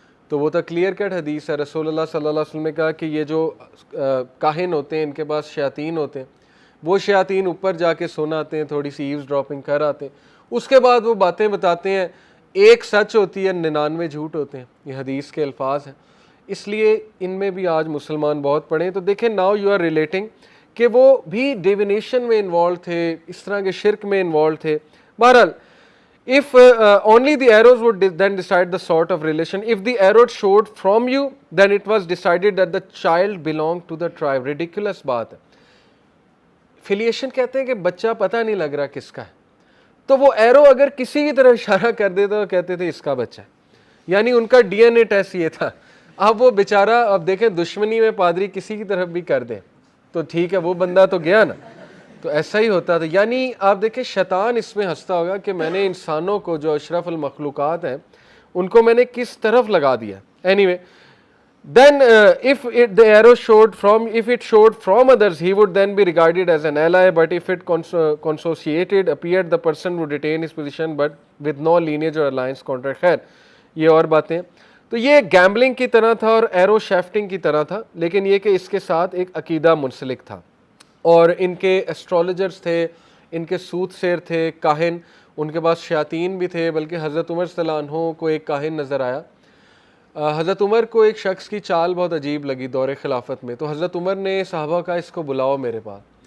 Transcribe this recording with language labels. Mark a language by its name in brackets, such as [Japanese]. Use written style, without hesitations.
[Urdu] تو وہ تو کلیئر کٹ حدیث ہے. رسول اللہ صلی اللہ علیہ وسلم نے کہا کہ یہ جو کاہن ہوتے ہیں ان کے پاس شیاطین ہوتے ہیں، وہ شیاطین اوپر جا کے سن آتے ہیں، تھوڑی سی ایوز ڈراپنگ کر آتے ہیں، اس کے بعد وہ باتیں بتاتے ہیں، ایک سچ ہوتی ہے 99 جھوٹ ہوتے ہیں. یہ حدیث کے الفاظ ہیں. اس لیے ان میں بھی آج مسلمان بہت پڑھیں. تو دیکھیں ناؤ یو آر ریلیٹنگ کہ وہ بھی ڈیونیشن میں انوالو تھے، اس طرح کے شرک میں انوالو تھے. [English] بہرحال if only the arrows would then decide the sort of relation. If the arrow showed from you, then it was decided that the child belonged to the tribe. [Urdu] Ridiculous بات ہے. فیلیشن کہتے ہیں کہ بچہ پتہ نہیں لگ رہا کس کا ہے، تو وہ ایرو اگر کسی کی طرف اشارہ کر دیتا تو کہتے تھے اس کا بچہ ہے. یعنی ان کا ڈی این اے ٹیسٹ یہ تھا. اب وہ بیچارہ، اب دیکھیں دشمنی میں پادری کسی کی طرف بھی کر دے تو ٹھیک ہے، وہ بندہ تو گیا نا. تو ایسا ہی ہوتا تھا. یعنی آپ دیکھیں شیطان اس میں ہنستا ہوگا کہ میں نے انسانوں کو جو اشرف المخلوقات ہیں ان کو میں نے کس طرف لگا دیا. [English] Anyway, then if the arrow showed from others, he would then be regarded as an ally, but if it consociated appeared, the person would retain his position but with no lineage or alliance contract. [Urdu] خیر یہ اور باتیں. تو یہ gambling کی طرح تھا اور ایرو شیفٹنگ کی طرح تھا، لیکن یہ کہ اس کے ساتھ ایک عقیدہ منسلک تھا. اور ان کے ایسٹرولوجرز تھے، ان کے سوت سیر تھے، کاہن، ان کے پاس شیاطین بھی تھے. بلکہ حضرت عمر صلی اللہ عنہ کو ایک کاہن نظر آیا. حضرت عمر کو ایک شخص کی چال بہت عجیب لگی دور خلافت میں. تو حضرت عمر نے صحابہ کا اس کو بلاؤ میرے پاس.